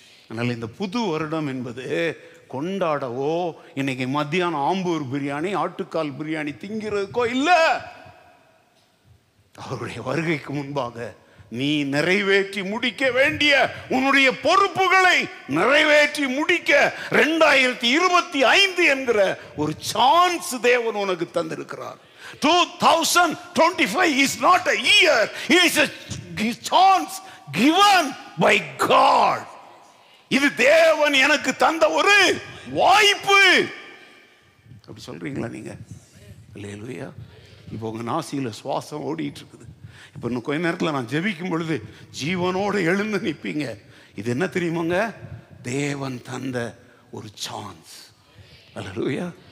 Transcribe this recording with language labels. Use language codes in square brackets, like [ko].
[ta] அதனால இந்த புது வருடம் என்பது கொண்டாடவோ இன்னைக்கு மத்தியானம் ஆம்பூர் பிரியாணி ஆட்டுக்கால் பிரியாணி திங்கிறதுக்கோ இல்ல. அவருடைய வருகைக்கு முன்பாக நீ நிறைவேற்றி முடிக்க வேண்டிய உன்னுடைய பொறுப்புகளை நிறைவேற்றி முடிக்க 2025 என்கிற ஒரு சான்ஸ் தேவன் உனக்கு தந்திருக்கிறார். [en] 2025 is not a year, it is a chance given by God. [ta] இது தேவன் எனக்கு தந்த ஒரு வாய்ப்பு. அப்படி சொல்றீங்களா நீங்க? அல்லேலூயா. இப்போ உங்க நாசியில சுவாசம் ஓடிட்டு இருக்குது. இப்போ இன்னும் கொஞ்ச நேரத்தில் நான் ஜெபிக்கும் பொழுது ஜீவனோடு எழுந்து நிற்பீங்க. இது என்ன தெரியுமாங்க? தேவன் தந்த ஒரு சான்ஸ். அல்லேலூயா.